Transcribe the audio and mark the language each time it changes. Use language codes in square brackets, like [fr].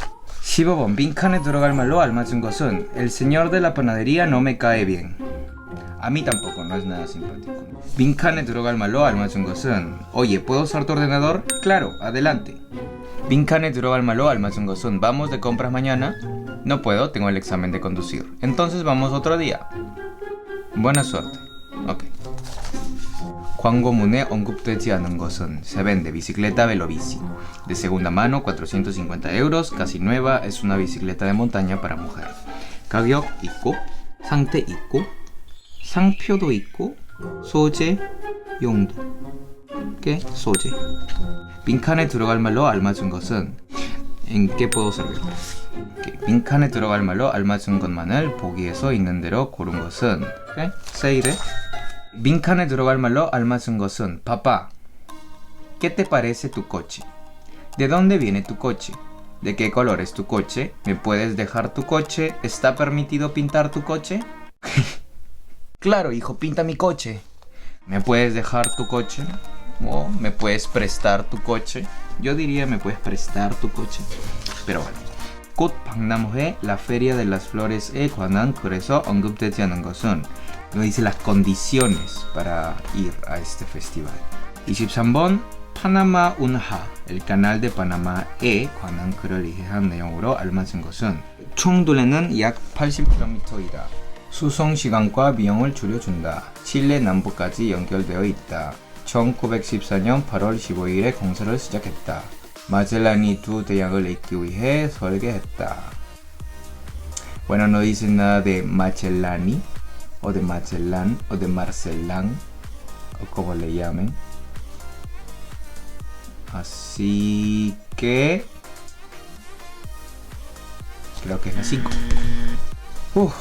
[ko] 15번 빈칸에 들어갈 말로 알맞은 것은 [es] El señor de la panadería no me cae bien. A mí tampoco, no es nada simpático. [ko] 빈칸에 들어갈 말로 알맞은 것은 [es] Oye, ¿puedo usar tu ordenador? Claro, adelante. [ko] 빈칸에 들어갈 말로 알맞은 것은 [es] Vamos de compras mañana? No puedo, tengo el examen de conducir. Entonces vamos otro día. Buena suerte. Ok. [ko] 광고문에 언급되지 않은 것은 [es] Se vende bicicleta Velobici. De segunda mano, 450 euros, casi nueva, es una bicicleta de montaña para mujer. [ko] 가격 있고, 상태 있고, 상표도 있고, 소재, 용도. ¿Qué? 소재. 빈칸에 들어갈 말로 알맞은 것은 [es] ¿En qué puedo servir? [ko] 빈칸에 들어갈 말로 알맞은 것만을 보기에서 있는 대로 고른 것은 [es] ¿Qué? [ko] 세일해. 빈칸에 들어갈 말로 알맞은 것은 [es] Papá, ¿qué te parece tu coche? ¿De dónde viene tu coche? ¿De qué color es tu coche? ¿Me puedes dejar tu coche? ¿Está permitido pintar tu coche? Claro, hijo, pinta mi coche. ¿Me puedes dejar tu coche? ¿O me puedes prestar tu coche? Yo diría me puedes prestar tu coche. Pero bueno. [ko] 꽃 박람회, [es] la feria de las flores [ko] 에 관한 글에서 언급되지 않은 것은 [es] no dice las condiciones para ir a este festival. [ko] 23번 파나마 운하, el canal de Panama에 관한 글을 이해한 내용으로 알맞은 것은 총 둘레는 약 80km이다. 수송 시간과 비용을 줄여준다. 칠레 남부까지 연결되어 있다. 1914년 8월 15일에 공사를 시작했다. 마젤란이 두 대양을 잇기 위해 설계했다. [es] Bueno, no dice nada de Magellani o de Magellan o de Marcelán o como le llamen. Así que creo que es la 5.